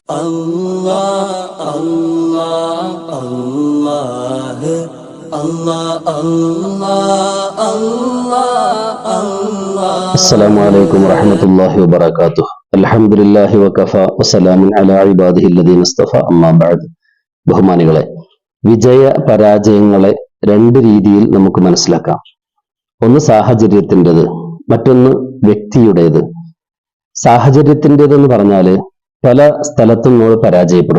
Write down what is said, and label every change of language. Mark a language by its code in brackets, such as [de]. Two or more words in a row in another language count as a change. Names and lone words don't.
[ar] الله الله الله الله الله الله. السلام عليكم ورحمة الله وبركاته. الحمد لله وكفى وسلام على عباده الذين اصطفى أما بعد. [ml] ബഹുമാനികളെ, വിജയ പരാജയങ്ങളെ രണ്ട് രീതിയിൽ നമുക്ക് മനസ്സിലാക്കാം. ഒന്ന് സാഹചര്യത്തിൻ്റെത്, മറ്റൊന്ന് വ്യക്തിയുടേത്. സാഹചര്യത്തിൻ്റെതെന്ന് പറഞ്ഞാല് പല സ്ഥലത്തും നമ്മൾ പരാജയപ്പെടും.